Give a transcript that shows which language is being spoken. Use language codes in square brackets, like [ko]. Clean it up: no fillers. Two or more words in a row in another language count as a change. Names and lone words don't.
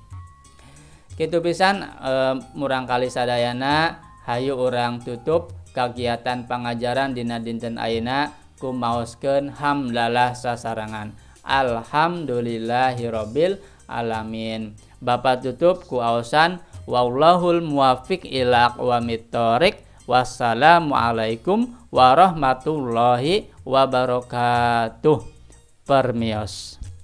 [su] Kitu pisan murang kali sadayana hayu urang tutup kagiatan pangajaran dina dinten ayeuna ku maoskeun hamdalah sasarangan. [ar] الحمد لله رب العالمين. [su] Bapak tutup ku aosan [ar] والله الموفق إلى أقوم الطريق. والسلام عليكم ورحمة الله وبركاته. [su] Permios.